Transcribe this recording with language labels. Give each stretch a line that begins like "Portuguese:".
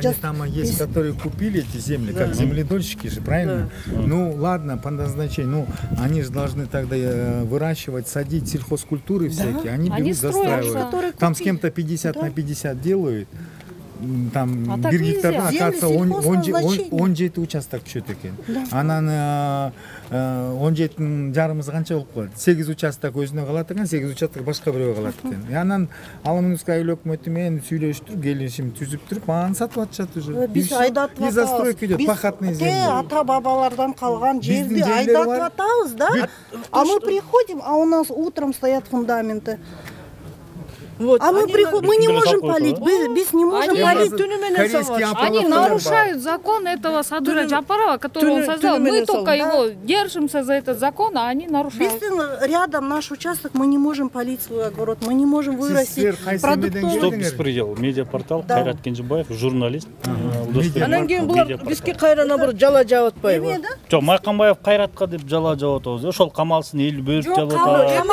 Russian: Нет, там есть, которые купили эти земли, как земледольщики же, правильно? Ну ладно, по назначению. Ну, они же должны тогда выращивать, садить сельхозкультуры всякие. Они берут, застраивают. Там с кем-то 50 на 50 делают.
Kyrgyz: Там бир гектардан акация 17 участок чөт экен. Анан 17 жарымыз канча болуп калат? 8 участок өзүнө калат экен, 8 участок башка бирөөгө калат экен. Анан Аламындагы айыл өкмөтү менен сүйлөшүп, келишим түзүп туруп, анан сатып атышат уже. Биз айдатып атабыз.
Russian: Застройка идет, пахотный земли.
Kyrgyz: Ата бабалардан калган жерди айдатып атабыз, да?
Russian: А мы приходим, а у нас утром стоят фундаменты. Вот, а мы не можем палить, без не можем палить. Они нарушают закон этого Садыра Джапарова, который он создал. Мы только его держимся за этот закон, а они нарушают. Рядом наш участок, мы не можем полить свой огород, мы не можем вырастить продуктовый. Стоп беспредел. Медиапортал, Кайрат Кенжебаев, журналист.
Kyrgyz: Анан кийин булар бизге кайрана бир жала жаап атпайбы? Жок, Майкамбаев Кайратка деп жала жаап атабыз. Ошол камалсын эл бөлүп жаап атабыз.